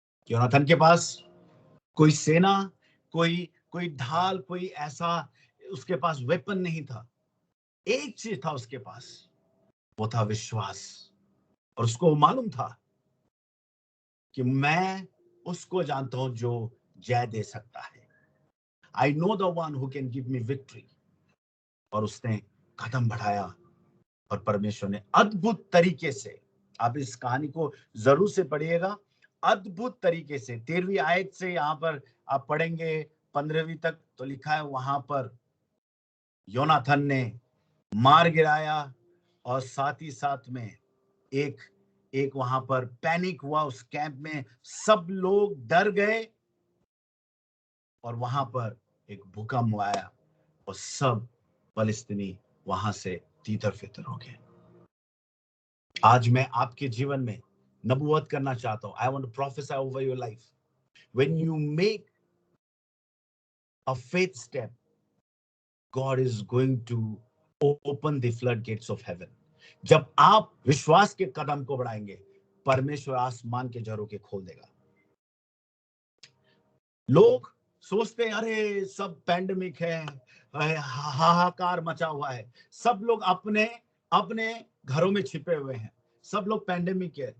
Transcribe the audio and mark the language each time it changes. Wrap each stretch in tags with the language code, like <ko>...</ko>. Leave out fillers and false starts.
<hi>Yonatan के पास कोई सेना, कोई ढाल, कोई ऐसा उसके पास वेपन नहीं था। एक चीज था उसके पास, वो था विश्वास। और उसको मालूम था कि मैं उसको जानता हूं जो जय दे सकता है।</hi> <en>I know the one who can give me victory.</en> <hi>और उसने कदम बढ़ाया और परमेश्वर ने अद्भुत तरीके से, आप इस कहानी को जरूर से पढ़िएगा, अद्भुत तरीके से 13वीं आयत से यहां पर आप पढ़ेंगे 15वीं तक, तो लिखा है वहां पर योनाथन ने मार गिराया और साथ ही साथ में एक वहां पर पैनिक हुआ उस कैंप में, सब लोग डर गए और वहां पर एक भूकंप आया और सब फलस्तीनी वहां से तीतर फितर हो गए। आज मैं आपके जीवन में नबूवत करना चाहता हूं।</hi> <en>I want to prophesy over your life. When you make a faith step, God is going to open the floodgates of heaven.</en> <hi>जब आप विश्वास के कदम को बढ़ाएंगे, परमेश्वर आसमान के झरोखे के खोल देगा। लोग सोचते हैं अरे सब पैंडेमिक है, हाहाकार मचा हुआ है, सब लोग अपने अपने घरों में छिपे हुए हैं, सब लोग पैंडेमिक है।</hi>